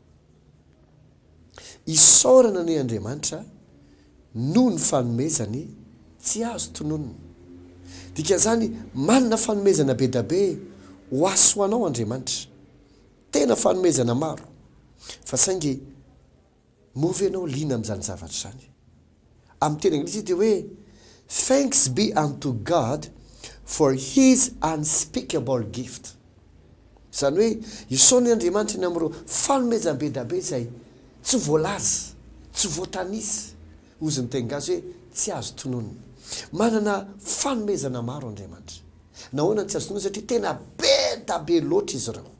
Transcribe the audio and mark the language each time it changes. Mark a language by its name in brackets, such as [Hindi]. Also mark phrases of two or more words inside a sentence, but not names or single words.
[Malagasy] Isaorana ane Andriamanitra noho ny fanomezany tsy azo tononona. Dikan'izany manana fanomezana be da be ho aso anao Andriamanitra. Tena fanomezana maro. Fa saingy movy anao lina amin'izany zavatra zany. Amin'ny teny anglisy dia hoe [English] thanks be unto God for his unspeakable gift. [Malagasy] Zany hoe isaony Andriamanitra ny amin'ireo fanomezana be da be izay tsy voalaza, tsy voatanisy. Ozy ny teny gasy hoe tsy azo tononona. Manana fanomezana maro Andriamanitra. Nahoana tsy azo tononona satria tena be da be loatra izy ireo.